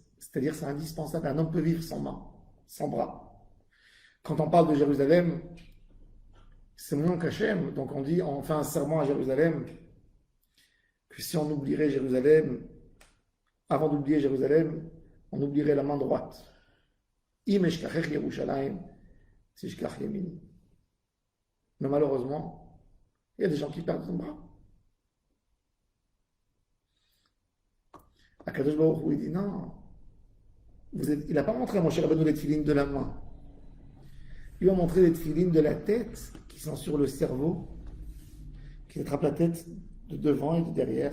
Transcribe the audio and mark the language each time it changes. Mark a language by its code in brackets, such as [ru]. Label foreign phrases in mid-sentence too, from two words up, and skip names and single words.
[fr] C'est-à-dire c'est indispensable. Un homme peut vivre sans main, sans bras. Quand on parle de Jérusalem, c'est moins qu'Hachem. Donc on dit, on fait un serment à Jérusalem, que si on oublierait Jérusalem, avant d'oublier Jérusalem, on oublierait la main droite. [he] אם אשכחך ירושלים, תשכח ימיני. [fr] Mais malheureusement, il y a des gens qui perdent son bras. [he] הקדוש ברוך הוא, [fr] il dit non. Il n'a pas montré à Moshe Rabbeinu les tefilines de la main. Il lui a montré les tefilines de la tête qui sont sur le cerveau, qui attrape la tête de devant et de derrière.